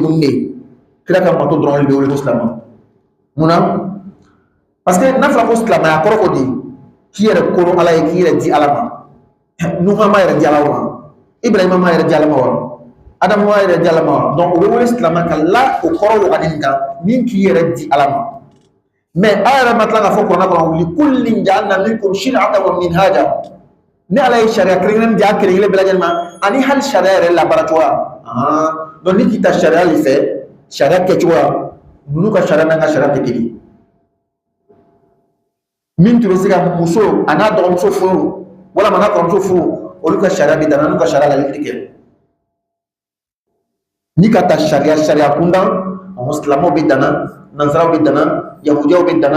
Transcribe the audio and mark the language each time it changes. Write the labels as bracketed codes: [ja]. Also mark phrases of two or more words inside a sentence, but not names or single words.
[bm] degun de kira ka mato dɔrɔn de bɛ wele ko silamɛ munna [fr] parce que [bm] n'a fɔra ko silamɛya kɔrɔ ko di k'i yɛrɛ koro ala ye k'i yɛrɛ di ala ma nuha ma yɛrɛ di ala ma ibrahima ma yɛrɛ di ala ma wa adamu ma yɛrɛ di ala ma wa donc o bɛ wele silamɛ ka la o kɔrɔ wagani kan min k'i yɛrɛ di ala ma mais a yɛrɛ ma tila k'a fɔ kuranɛ kɔnɔ [ar] لكل جعلنا منكم شرعة ومنهاجا [bm] ni ala ye sariya kelen-kelen di a kelen-kelen bɛɛ lajɛlen ma ani hali sariya yɛrɛ labaara cogoya donc ni k'i ta sariya de fɛ sariya kɛcogoya ninnu ka sariya n'an ka sariya tɛ kelen min tun bɛ se ka muso a n'a dɔgɔmuso furu walima n'a kɔrɔmuso furu olu ka sariya bɛ danna n'u ka sariya lalili tɛ kɛ ni ka ta sariya kundan silamɛw bɛ danna nanzaraw bɛ danna yahudiyaw bɛ danna